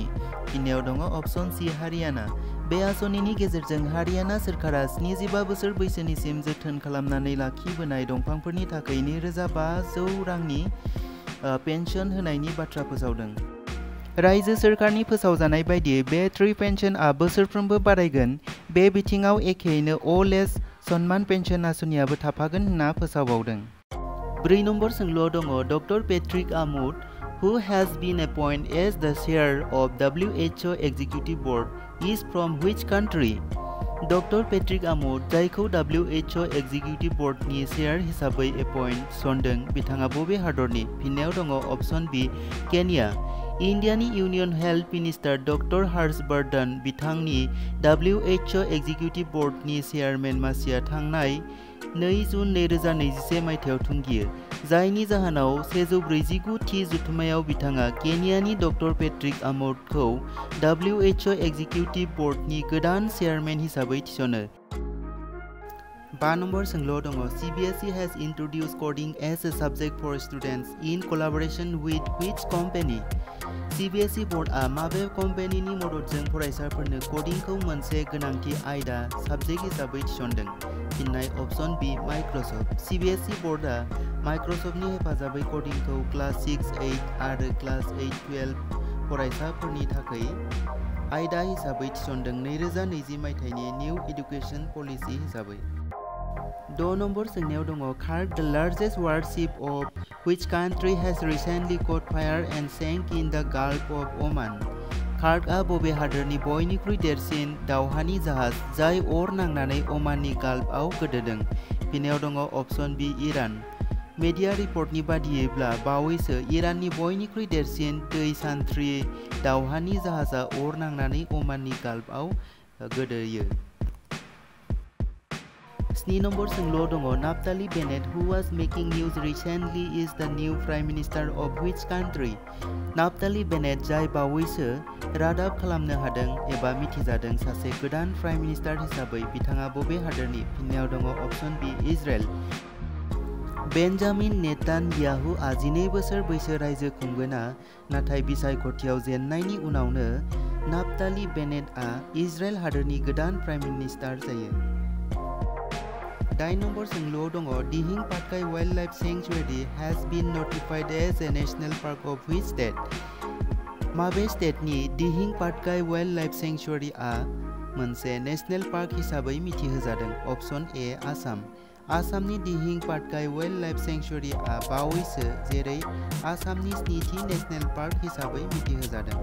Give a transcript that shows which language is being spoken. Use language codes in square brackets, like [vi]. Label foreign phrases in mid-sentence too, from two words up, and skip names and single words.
[brx] फिननायाव दङ अप्शन सी हारियाना। बे आसनिनि गेजेरजों हारियाना सोरखारा 75 बोसोर बैसोनिसिम जोथोन खालामनानै लाखिबोनाय दंफांफोरनि थाखाय 2500 रांनि पेन्सन होनायनि बाथ्रा फोसावदों। रायजो सोरखारनि फोसावजानाय बायदियै बे ट्री पेन्सनआ बोसोरफ्रोमबो बारायगोन। बे बिथिङाव एखेयैनो अल एज सन्मान पेन्सन आसनियाबो थाफागोन होनना फोसावबावदों। [en] 4 नम्बर [brx] सोंलुआव दङ [en] डक्टर पेट्रिक आमुड who has been appointed as the chair of WHO Executive Board is from which country? [brx] डक्टर पेट्रिक आमुड जायखौ WHO एक्जिकिउटिभ बर्डनि चेयार हिसाबै एपइन्ट थिसनदों, बिथाङा बबे हादरनि? फिननायाव दङ अप्शन बी केनिया। इन्डियानि [en] Union Health Minister [brx] डक्टर हर्ष वर्धन बिथांनि WHO एक्जिकिउटिभ बर्डनि चेयारमेन मासिया थांनाय 2 जुन 2021 मायथाइयाव थुंगियो, जायनि जाहोनाव 149थि जथुम्मायाव बिथाङा केनियानि डक्टर पेट्रिक आमुडखौ WHO एक्जिकिउटिभ बर्डनि गोदान चेयारमेन हिसाबै थिसनो। [en] 5 नम्बर [brx] सोंलुआव दङ [en] CBSE has introduced coding as a subject for students in collaboration with which company? [brx] CBSE बर्डआ माबे कम्पानिनि मददजों फरायसाफोरनो कडिंखौ मोनसे गोनांथि आयदा साबजेक्ट हिसाबै थिसनदों? फिननाय अप्शन बी माइक्रसफ्ट। CBSE बर्डआ माइक्रसफ्टनि हेफाजाबै कडिंखौ क्लास 6, 8 आरो क्लास 8-12 फरायसाफोरनि थाखाय आयदा हिसाबै थिसनदों 2020 मायथाइनि निउ एडुकेशन पलिसि हिसाबै। [en] 6 नम्बर [brx] सोंनायाव दङ [en] कार्क the largest warship of which country has recently caught fire and sank in the Gulf of Oman? [brx] कार्कआ बबे हादोरनि बयनिख्रुइ देरसिन दावहानि जाहाज जाय अर नांनानै ओमाननि गाल्फआव गोदोदों? फिननायाव दङ अप्शन बी इरान। [en] media report [brx] बादियैब्ला बावैसो इराननि बयनिख्रुइ देरसिन दै सान्थ्रि दावहानि जाहाजआ अर नांनानै ओमाननि गाल्फआव गोदोयो। [en] 7 नम्बर [brx] सोंलुआव दङ [en] नाफ्ताली बेनेट who was making news recently is the new prime minister of which country? [brx] नाफ्ताली बेनेट जाय बावैसो रादाब खालामनो हादों एबा मिथिजादों सासे गोदान [en] prime minister [brx] हिसाबै, बिथाङा बबे हादोरनि? फिननायाव दङ अप्शन बी इजराइल। बेन्जामिन नेतानयाहुआ 12 बोसोर बैसो रायजो खुंबोना, नाथाय बिसायख'थियाव जेननायनि उनावनो नाफ्ताली बेनेटआ इजराइल हादोरनि गोदान [en] prime minister [brx] जायो। [en] 8 नम्बर [brx] सोंलुआव दङ [en] दिहिं पाटकाई वाइल्ड लाइफ सेंक्सुवेरी has been notified as a national park of which state? [brx] माबे स्टेटनि दिहिं पाटकाई वाइल्ड लाइफ सेंक्सुवेरीआ मोनसे [en] national park [brx] हिसाबै मिथिहोजादों? अप्शन ए आसाम। आसामनि दिहिं पाटकाई वाइल्ड लाइफ सेंक्सुवेरीआ बावैसो जेरै आसामनि 7थि [en] national park [brx] हिसाबै मिथिहोजादों।